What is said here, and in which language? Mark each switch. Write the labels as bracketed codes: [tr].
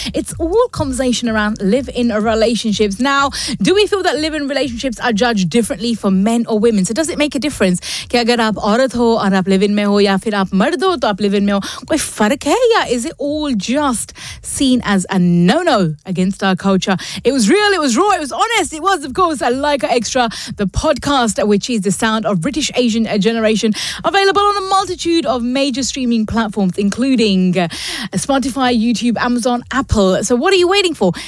[en] It's all conversation around live-in relationships. Now, do we feel that live-in relationships are judged differently for men or women? So does it make a difference? [hi] कि अगर आप औरत हो और आप live in में हो, या फिर आप मर्द हो तो आप लिव-इन में हो, कोई फ़र्क है या? [en] Is it all just seen as a no-no against our culture? It was real, it was raw, it was honest. It was, of course, a Like a Extra, the podcast, which is the sound of British Asian generation, available on a multitude of major streaming platforms, including Spotify, YouTube, Amazon, Apple. So what are you waiting for?